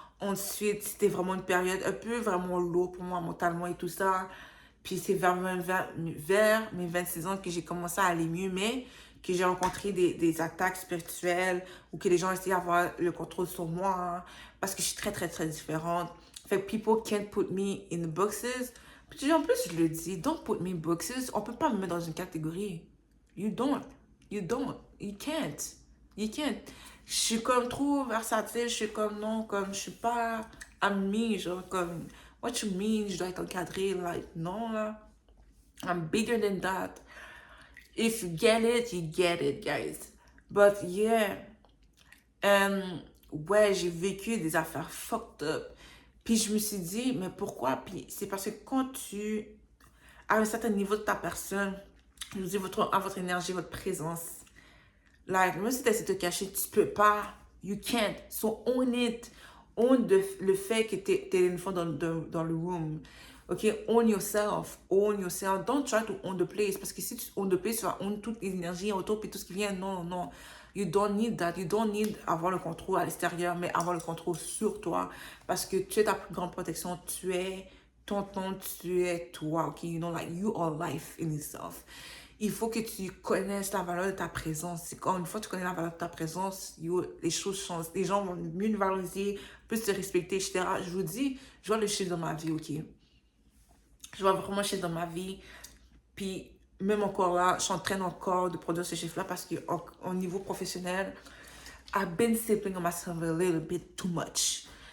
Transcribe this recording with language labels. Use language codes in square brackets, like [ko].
[fr] Ensuite, c'était vraiment une période un peu vraiment lourde pour moi mentalement et tout ça. Puis c'est vers mes 26 ans que j'ai commencé à aller mieux, mais que j'ai rencontré des attaques spirituelles ou que les gens essayaient d'avoir le contrôle sur moi, hein, parce que je suis très, très, très différente. Fait que [en] people can't put me in boxes. [fr] Puis en plus, je le dis, [en] don't put me in boxes. [fr] On peut pas me mettre dans une catégorie. [en] You don't. You don't. You can't. You can't. [fr] Je suis comme trop versatile. Je suis comme non, comme je suis pas amie. Genre comme [en] What you mean, [fr] je dois être encadré? [en] Like, [fr] non, là. [en] I'm bigger than that. If you get it, guys. But yeah. [fr] Ouais, j'ai vécu des affaires fucked up. Puis je me suis dit, mais pourquoi? Puis c'est parce que quand tu as un certain niveau de ta personne, je vous dis, votre énergie, votre présence, like, même si tu essaies de te cacher, tu peux pas. [en] You can't. So own it. [fr] Own le fait que tu es une fois dans le room. [en] Ok, own yourself. Own yourself. Don't try to own the place. [fr] Parce que si tu [en] own the place, [fr] tu vas own toute l'énergie autour, puis tout ce qui vient. Non, non. [en] You don't need that. You don't need [fr] avoir le contrôle à l'extérieur, mais avoir le contrôle sur toi. Parce que tu es ta plus grande protection. Tu es ton temps, tu es toi. [en] Ok, you know, like, you are life in itself. [fr] Il faut que tu connaisses la valeur de ta présence. Quand une fois que tu connais la valeur de ta présence, les choses changent. Les gens vont mieux nous valoriser, plus te respecter, etc. Je vous dis, je vois le chiffre dans ma vie, ok? Je vois vraiment le chiffre dans ma vie. Puis, même encore là, je suis en train encore de produire ce chiffre-là parce qu'au niveau professionnel, [en] I've been sleeping on myself a little bit too much.